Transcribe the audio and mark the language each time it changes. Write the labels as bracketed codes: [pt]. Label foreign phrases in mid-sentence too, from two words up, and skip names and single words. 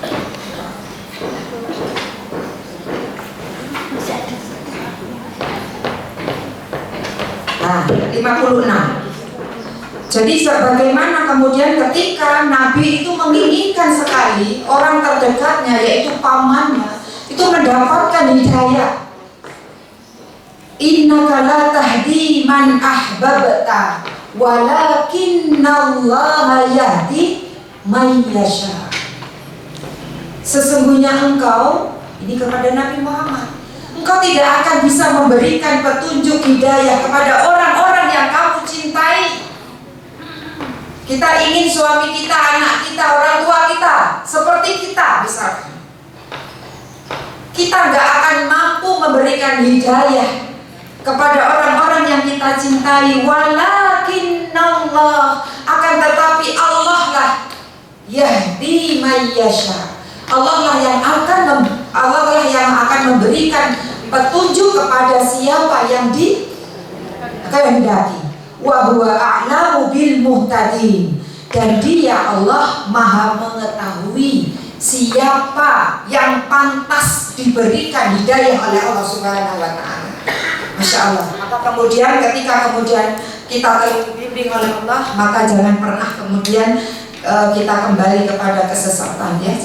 [id] Nah, 56. Jadi sebagaimana kemudian ketika Nabi itu menginginkan sekali orang terdekatnya, yaitu pamannya, itu mendapatkan hidayah. [ar] إنك لا تهدي من أحببت ولكن الله يهدي من يشاء. [id] Sesungguhnya engkau, ini kepada Nabi Muhammad, engkau tidak akan bisa memberikan petunjuk hidayah kepada orang-orang yang kamu cintai. Kita ingin suami kita, anak kita, orang tua kita seperti kita misalkan. Kita nggak akan mampu memberikan hidayah kepada orang-orang yang kita cintai. Walakinnallah, akan tetapi Allah lah [ar] يهدي من يشاء. [id] Allah lah yang akan memberikan petunjuk kepada siapa yang dikehendaki. [ar] وهو أعلم بالمهتدين, [id] dan Dia Allah Maha mengetahui siapa yang pantas diberikan hidayah oleh Allah [ar] سبحانه وتعالى. ما شاء الله. [id] Maka kemudian ketika kita terbimbing oleh Allah, maka jangan pernah kemudian kita kembali kepada kesesatan, ya.